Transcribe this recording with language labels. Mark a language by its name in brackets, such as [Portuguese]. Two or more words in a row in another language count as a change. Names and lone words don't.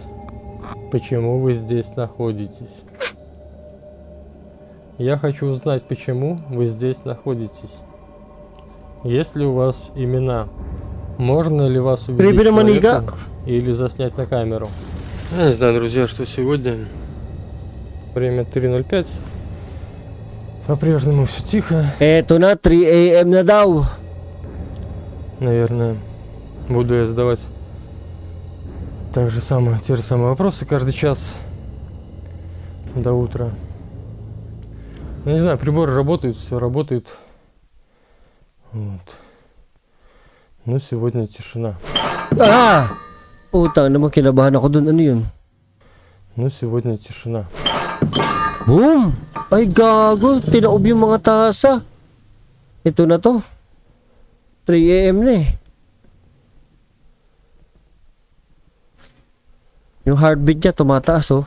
[Russian] Почему вы здесь находитесь? Я хочу узнать, почему вы здесь находитесь. Есть ли у вас имена? Можно ли вас увидеть человеком или заснять на камеру? Я не знаю, друзья, что сегодня. Время 3:05. По-прежнему все тихо. [Filipino] Eto na, 3 AM na daw. [Russian] Наверное, буду я задавать те же самые вопросы каждый час до утра. Ну, не знаю, приборы работают, все работает. Вот. Но сегодня тишина. [Filipino] Puta naman, kinabahan ako dun. Ano yun? [Russian] Но сегодня тишина. Boom! [Filipino] Ay gago, tinaob yung mga tasa. Ito na to. 3 AM na eh. Yung heartbeat niya tumataas oh.